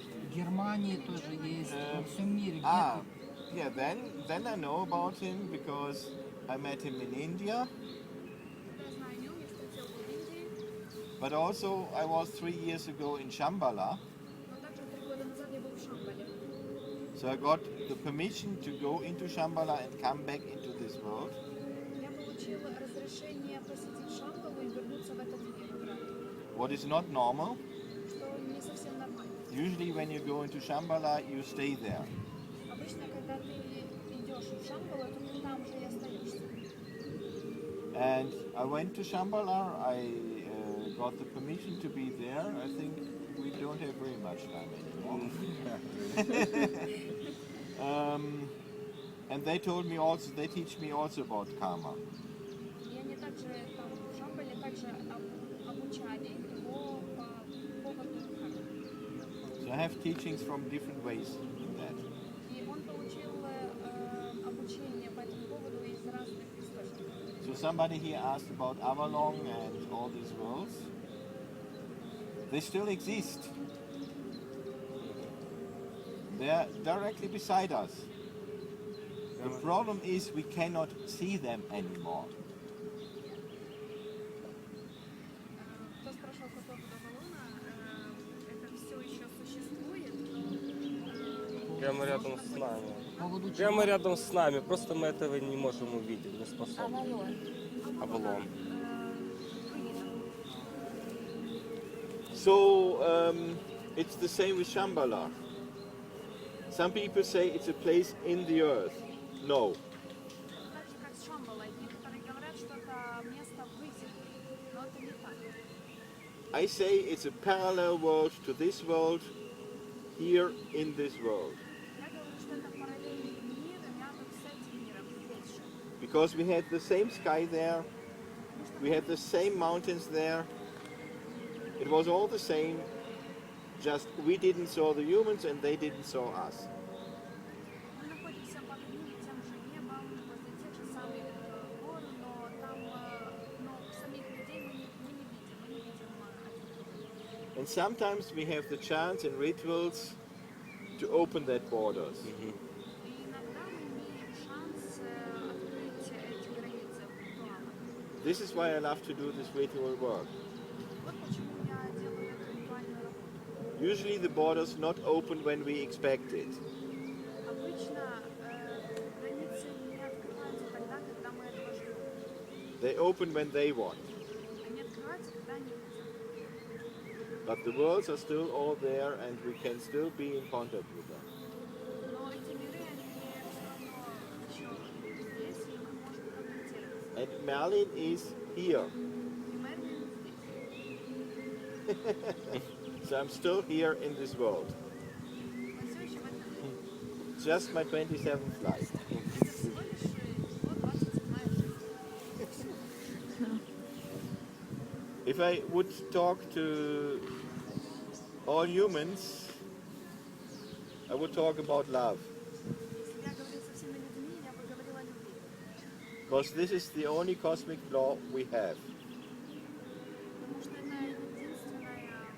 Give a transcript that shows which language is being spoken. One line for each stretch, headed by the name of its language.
Russian: В Германии тоже есть, во всем мире.
English: Ah, yeah. Then I know about him because I met him in India.
Russian: Я знаю о нем, я встретил его в Индии,
English: But also I was 3 years ago in Shambhala.
Russian: но также 3 года назад я был в Шамбале.
English: So I got the permission to go into Shambhala and come back into this world.
Russian: Я получил разрешение посетить Шамбалу и вернуться в этот мир,
English: What is not normal.
Russian: что не совсем нормально.
English: Usually when you go into Shambhala, you stay there.
Russian: Обычно, когда ты идешь в Шамбалу, то ты там же и остаешься.
English: And I went to Shambhala, I got the permission to be there. I think we don't have very much time anymore. And they told me also, they teach me also about karma.
Russian: И они также там в Шамбале также обучали его по поводу кармы.
English: So I have teachings from different ways in that.
Russian: И он получил обучение по этому поводу из разных источников.
English: So somebody here asked about Avalon and all these worlds. They still exist. They are directly beside us. The problem is we cannot see them anymore.
Russian: Кто спрашивал по поводу Авалона, это все еще существует, но Прямо рядом с нами. По поводу чего? Прямо рядом с нами. Просто мы этого не можем увидеть, не способны. Авалон.
English: So it's the same with Shambhala. Some people say it's a place in the earth. No.
Russian: так же как с Шамбалой. Некоторые говорят, что это место в Wizzard, но это не так.
English: I say it's a parallel world to this world, here in this world.
Russian: Я говорю, что это параллельный мир рядом с этим миром, здесь же.
English: Because we had the same sky there, we had the same mountains there. It was all the same, just we didn't saw the humans and they didn't saw us.
Russian: Мы находимся под одним и тем же небом, возле тех же самых гор, но там, но самих людей мы не видим один.
English: And sometimes we have the chance in rituals to open that borders.
Russian: И иногда мы имеем шанс открыть эти границы ритуала.
English: This is why I love to do this ritual work.
Russian: Вот почему я делаю эту ритуальную работу.
English: Usually the borders not open when we expect it.
Russian: Обычно границы не открываются тогда, когда мы этого ждем.
English: They open when they want.
Russian: Они открываются, когда они хотят.
English: But the worlds are still all there and we can still be in contact with them.
Russian: Но эти миры, они все равно еще здесь, и мы можем контактировать.
English: And Merlin is here.
Russian: И Мерлин здесь.
English: So I'm still here in this world.
Russian: Мы все еще в этом мире.
English: Just my 27th life.
Russian: Это всего лишь его 27-я жизнь.
English: If I would talk to all humans, I would talk about love.
Russian: Если бы я говорил со всеми людьми, я бы говорила о любви. Because this is the only cosmic law we have. Потому что это единственная